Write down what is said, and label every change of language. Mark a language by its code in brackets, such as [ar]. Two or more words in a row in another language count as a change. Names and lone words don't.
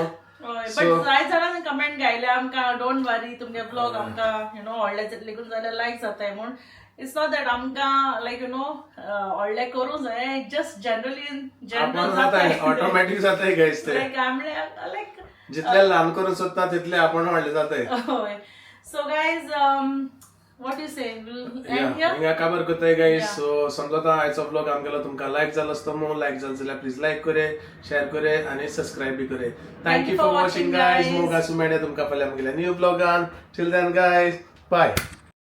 [kok] बट जाय जाणांनी कमेंट घायल्या आमकां [en] don't worry [kok] तुमगे ब्लॉग आमकां [en] you know [kok] व्हडले लेगून जाल्यार लायक जाताय म्हूण. [en] it's not that आमकां like you know [kok] व्हडले करूं जाय [en] just general [kok] जाताय ऑटोमॅटिक जाताय गायज ते [en] like like [kok] जितले ल्हान करूं सोदता तितले आपण व्हडले जाताय. [en] हय. so guys What you say? We'll yeah end here? [kok] हिंगा काबर करताय गाईस [en] Yeah. [kok] सो समजा आयचो ब्लॉग आमगेलो तुमकां लायक जालो असतो मो लायक जालो जाल्यार [en] please like [kok] करे शेअर करे आणि सबस्क्राईब बी करे [en] thank you for watching guys guys. [kok] मोगासू मेळ्या तुमकां फाल्यां आमगेल्या [en] new blogान till then guys bye